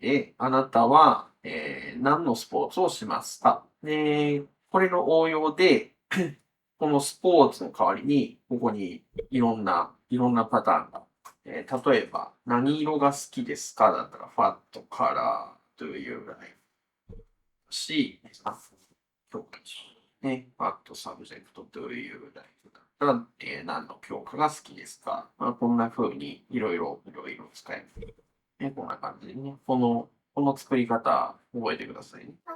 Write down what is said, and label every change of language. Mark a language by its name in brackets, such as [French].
[Japanese] で、あなたは、何のスポーツをしますか？で、これの応用で、このスポーツの代わりに、ここにいろんなパターンが例えば、何色が好きですかだったら、 [English] what color do you like? [Japanese] 教科書。ね、 [English] what subject do you like? [Japanese] だったら、何の教科が好きですか？まあ、こんな風にいろいろ使える。ね、こんな感じでね。この作り方、覚えてくださいね。